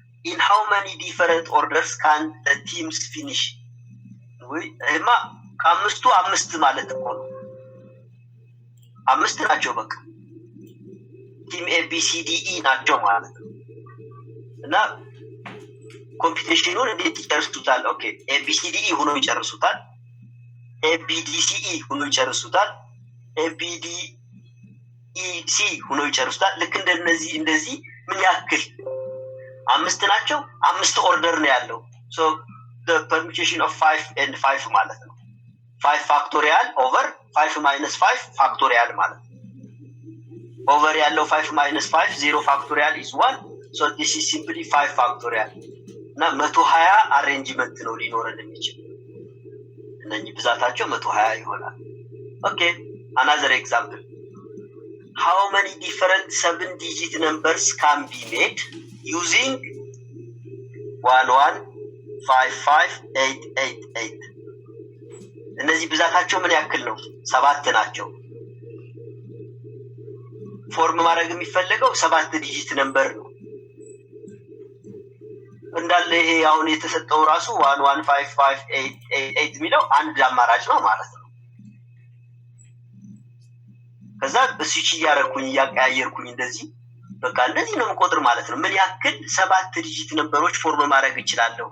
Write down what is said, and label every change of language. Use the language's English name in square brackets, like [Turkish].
[English] In how many different orders can the teams finish? [Amharic] እማ ከአምስቱ አምስት ማለት እኮ ነው። አምስት ናቸው በቃ ቲም ABCDE ናቸው ማለት ነው። እና ኮምፒቲሽኑን እንዴት ይጨርሱታል? ኦኬ ABCDE ሆኖ ይጨርሱታል፣ ABDCE ሆኖ ይጨርሱታል፣ ABDEC ሆኖ ይጨርሱታል። ልክ እንደዚህ ምን ያክል አምስት ናቸው። አምስት ኦርደር ነው ያለው። [English] so the permutation of 5 and 5 [Amharic] ማለት ነው [English] 5 factorial over 5 minus 5 factorial [Amharic] ማለት ነው። over ያለው [English] 5 minus 5 0 factorial is 1. so this is simply 5 factorial [Amharic] እና 120 አሬንጅመንት ነው ሊኖረን የሚችል። እነኚህ ብዛታቸው 120 ይሆናል። ኦኬ [English] another example. How many different 7 digit numbers can be made using 11558888? [Amharic] እነዚህ ብዛታቸው ምን ያክል ነው? 7 ናቸው። ፎርም ማድረግ የሚፈልገው 7 ዲጂት ነምበር ነው እንዳለ። ይሄ አሁን የተሰጠው ራሱ 115588 የሚለው አንድ አማራጭ ነው ማለት ነው። ከዛ በስዊች እያቀያየርኩኝ እንደዚህ በቃ እንደዚህ ነው የምቆጥር ማለት ነው። ምን ያክል 7 ዲጂት ነምበሮች ፎርም ማድረግ ይችላል?